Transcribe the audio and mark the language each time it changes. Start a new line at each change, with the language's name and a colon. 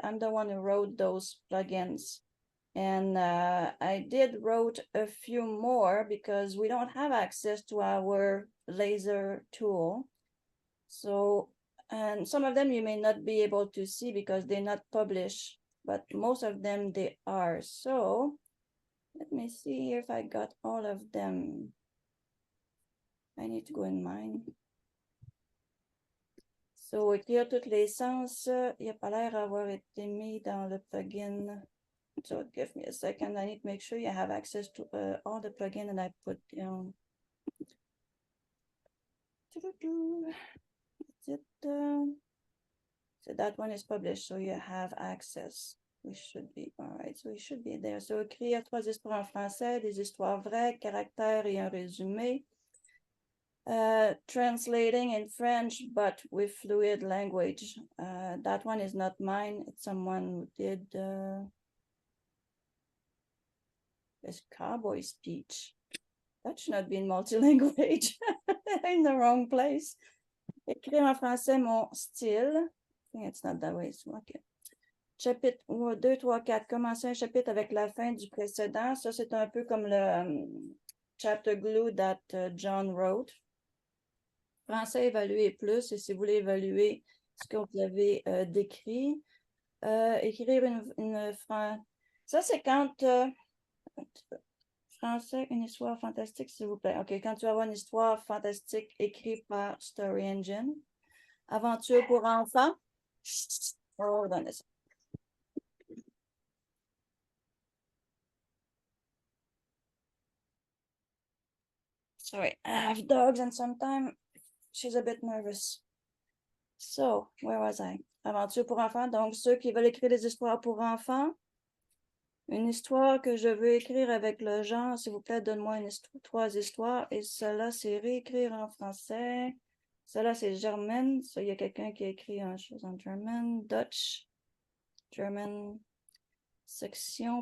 English: I'm the one who wrote those plugins. And I did wrote a few more because we don't have access to our laser tool. So, and some of them you may not be able to see because they're not published, but most of them they are. So let me see here if I got all of them. I need to go in mine.
French: So, écrire tous les sens, il n'y a pas l'air d'avoir été mis dans le plugin.
English: So give me a second. I need to make sure you have access to all the plugin that I put down. That's it. So that one is published, so you have access. We should be, all right, so we should be there.
French: So écrire 3 histoires en français, des histoires vraies, caractères et un résumé.
English: Translating in French, but with fluid language. That one is not mine. It's someone who did this cowboy speech. That should not be in multi-language. In the wrong place.
French: Écrire en français mon style.
English: I think it's not that way. Okay.
French: Chapitre 2, 3, 4. Commencer un chapitre avec la fin du précédent. Ça, c'est un peu comme le
English: chapter glue that John wrote.
French: Français, évaluer plus. Et si vous voulez évaluer ce que vous avez décrit, écrire une phrase. Ça, c'est quand... Français, une histoire fantastique, s'il vous plaît. OK, quand tu vas avoir une histoire fantastique écrite par Story Engine. Aventure pour enfants. Oh, donnez ça.
English: Sorry, I have dogs and sometimes she's a bit nervous. So, where was I?
French: Aventure pour enfants. Donc, ceux qui veulent écrire des histoires pour enfants. Une histoire que je veux écrire avec le genre, s'il vous plaît, donne-moi 3 histoires. Et cela, c'est réécrire en français. Cela, c'est German. Ça, il y a quelqu'un qui a écrit une chose en German. Dutch. German. Section.